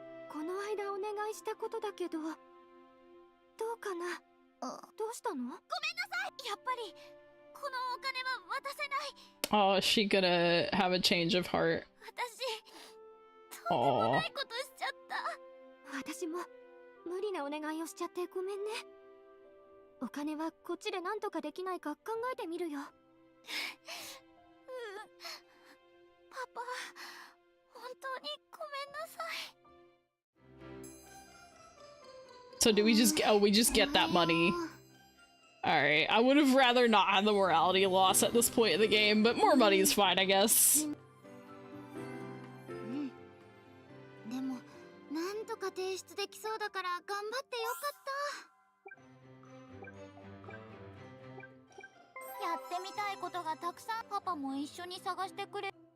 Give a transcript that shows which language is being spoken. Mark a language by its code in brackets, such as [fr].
[ja] この間お願いしたことだけど、どうかな？どうしたの？ごめんなさい。やっぱりこのお金は渡せない。 [en] Oh, is she gonna have a change of heart? [ja] 私、とんでもないことしちゃった。私も無理なお願いをしちゃってごめんね。お金はこっちで何とかできないか考えてみるよ。パパ、本当にごめんなさい。 [en] So do we just we just get that money? Alright, I would have rather not had the morality loss at this point in the game, but more money is fine, I guess. [ja] でも、なんとか提出できそうだから頑張ってよかった。やってみたいことがたくさん。パパも一緒に探してくれ。